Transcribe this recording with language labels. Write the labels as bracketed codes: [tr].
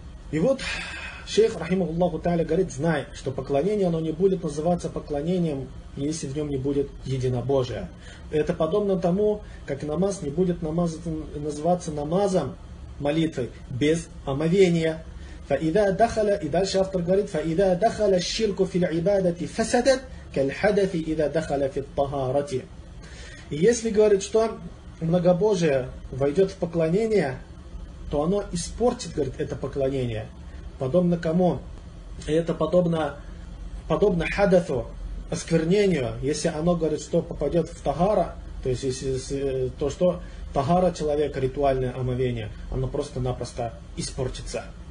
[ru] И вот шейх, рахимахуллаху тааля, говорит, знай, что поклонение, оно не будет называться поклонением, если в нем не будет единобожия. Это подобно тому, как намаз не будет называться намазом молитвы без омовения. И дальше автор говорит, [ar] فَإِذَا دَخَلَ الشِّرْكُ فِي الْعِبَادَةِ فَسَدَتْ كَالْحَدَثِ إِذَا دَخَلَ فِي الطَّهَارَةِ. [ru] И если говорит, что многобожие войдет в поклонение, то оно испортит, говорит, это поклонение. Подобно кому? Это подобно хадафу, осквернению. Если оно, говорит, что попадет в тахара, то есть то, что тахара человека, ритуальное омовение, оно просто-напросто испортится.